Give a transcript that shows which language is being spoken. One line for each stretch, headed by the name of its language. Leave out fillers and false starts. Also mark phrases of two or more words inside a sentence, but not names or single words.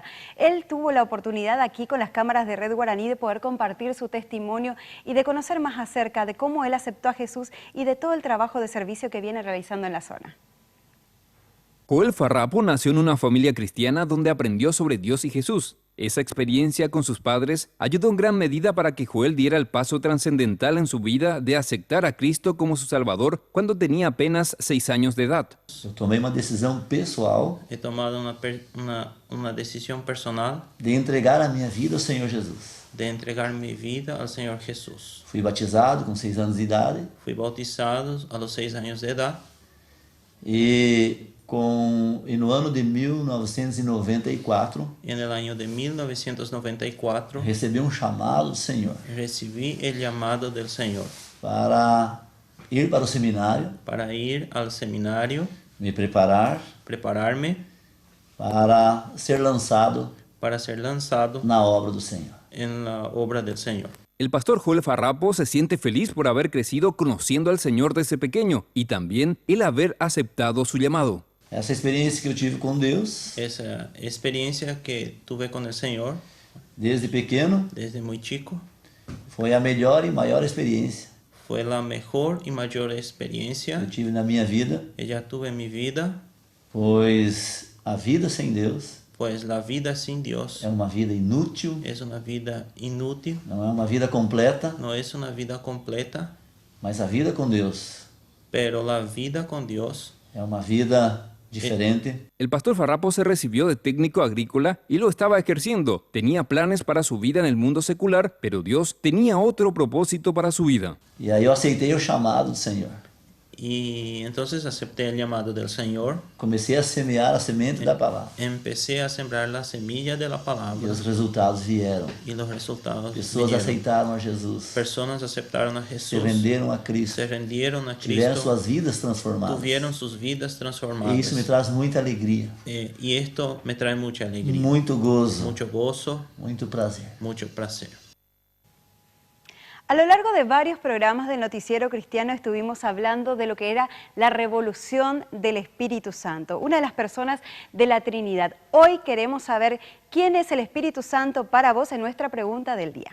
Spanish: Él tuvo la oportunidad aquí con las cámaras de Red Guaraní de poder compartir su testimonio y de conocer más acerca de cómo él aceptó a Jesús y de todo el trabajo de servicio que viene realizando en la zona. Joel Farrapo nació en una familia cristiana donde aprendió sobre Dios y Jesús. Esa experiencia con sus padres ayudó en gran medida para que Joel diera el paso trascendental en su vida de aceptar a Cristo como su Salvador cuando tenía apenas 6 años de edad.
Portuguese: Eu tomei uma decisão pessoal
Spanish: He tomado una decisión personal
Portuguese: de entregar a minha vida ao Senhor Jesus.
Spanish: de entregar mi vida al Señor Jesús.
Portuguese: Fui batizado com 6 anos de idade
Spanish: Fui bautizado a los 6 años de edad
Portuguese: e no ano de 1994
Spanish: y en el año de 1994
Portuguese: recebi chamado do Senhor
Spanish: recibí el llamado del Señor
Portuguese: para ir para o seminário,
Spanish: para ir al seminario, me prepararme para ser lançado
Portuguese: na obra do Senhor.
Spanish: En la obra del Señor. El pastor Joel Farrapo se siente feliz por haber crecido conociendo al Señor desde pequeño y también el haber aceptado su llamado.
Portuguese: Essa experiência que eu tive com Deus,
Spanish: Esa experiencia que tuve con el Señor
Portuguese: desde pequeno,
Spanish: desde muy chico,
Portuguese: foi a melhor e maior experiência
Spanish: fue la mejor y mayor
Portuguese: que
Spanish: experiencia
Portuguese: eu tive na minha vida,
Spanish: que ya tuve en mi vida,
Portuguese: pois a vida sem Deus
Spanish: pues la vida sin Dios
Portuguese: é uma vida inútil,
Spanish: es una vida inútil,
Portuguese: não é uma vida completa,
Spanish: no es una vida completa,
Portuguese: mas a vida com Deus
Spanish: pero la vida con Dios
Portuguese: é uma vida diferente.
Spanish: El pastor Farrapo se recibió de técnico agrícola y lo estaba ejerciendo. Tenía planes para su vida en el mundo secular, pero Dios tenía otro propósito para su vida.
Portuguese: E aí eu aceitei o chamado do Senhor.
Spanish: y entonces acepté el llamado del Señor.
Portuguese: Comecei a semear a semente da palavra.
Spanish: Empecé a sembrar la semilla de la
Portuguese: E
Spanish: palabra
Portuguese: os resultados vieram.
Spanish: y los resultados
Portuguese: Pessoas
Spanish: vinieron.
Portuguese: aceitaram a Jesus.
Spanish: Personas aceptaron a
Portuguese: Se
Spanish: Jesús,
Portuguese: renderam a Cristo.
Spanish: se rendieron a
Portuguese: Tiveram
Spanish: Cristo,
Portuguese: suas vidas transformadas.
Spanish: tuvieron sus vidas
Portuguese: E
Spanish: transformadas.
Portuguese: isso me traz muita alegria,
Spanish: Y esto me trae mucha
Portuguese: e
Spanish: alegría,
Portuguese: muito gozo,
Spanish: mucho gozo,
Portuguese: muito prazer.
Spanish: mucho placer. A lo largo de varios programas de Noticiero Cristiano estuvimos hablando de lo que era la revolución del Espíritu Santo, una de las personas de la Trinidad. Hoy queremos saber quién es el Espíritu Santo para vos en nuestra pregunta del día.